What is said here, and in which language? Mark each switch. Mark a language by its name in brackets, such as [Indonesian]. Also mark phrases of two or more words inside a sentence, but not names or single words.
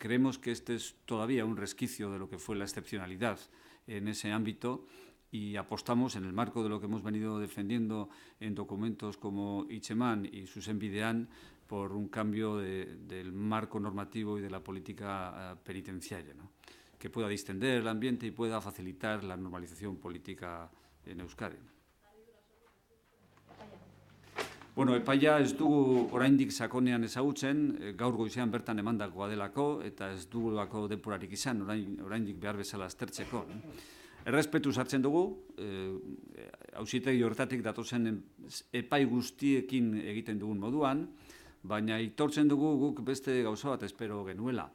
[Spanish] Creemos que este es todavía un resquicio de lo que fue la excepcionalidad en ese ámbito y apostamos, en el marco de lo que hemos venido defendiendo en documentos como Hitzeman y Zuzen Bidean, por un cambio del marco normativo y de la política penitenciaria, ¿no? Que pueda distender el ambiente y pueda facilitar la normalización política en Euskadi. [Basque] Bueno, epaia ez dugu oraindik sakonean ezagutzen, gaur goizean bertan emandakoa delako, eta ez dugulako denborarik izan oraindik behar bezala aztertzeko. Errespetuz hartzen dugu, auzitegi horretatik datozen epai guztiekin egiten dugun moduan, baina aitortzen dugu guk beste gauza bat espero genuela.